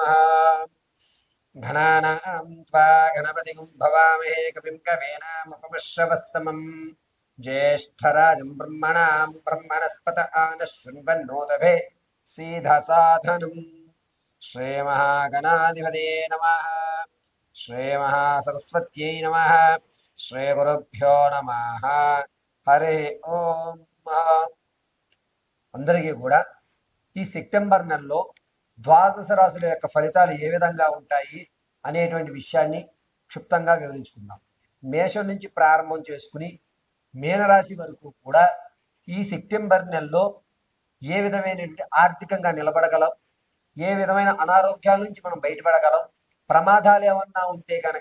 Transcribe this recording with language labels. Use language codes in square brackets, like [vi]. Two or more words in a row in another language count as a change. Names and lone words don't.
[sa] घनानां त्वा गणपतिं भवामहे कविं कवीनामुपमश्रवस्तमम् ज्येष्ठराजं ब्रह्मणां ब्रह्मणस्पत आनः शृण्वन्नोतभे सीधसाधनम्। श्रीमहागणाधिपते नमः। श्रीमहासरस्वत्यै नमः। श्रीगुरुभ्यो नमः। हरि ओम्। [te] అందరికీ కూడా ఈ సెప్టెంబర్ నెలలో ద్వాదశ రాశుల యొక్క ఫలితాలు ఏ విధంగా ఉంటాయి అనేటువంటి విషయాన్ని క్షుప్తంగా వివరించుకుందాం. మేషం నుంచి ప్రారంభం చేసుకుని మీనరాశి వరకు కూడా ఈ సెప్టెంబర్ నెలలో ఏ విధమైనటువంటి ఆర్థికంగా నిలబడగలం, ఏ విధమైన అనారోగ్యాల నుంచి మనం బయటపడగలం, ప్రమాదాలు ఏమన్నా ఉంటే కనుక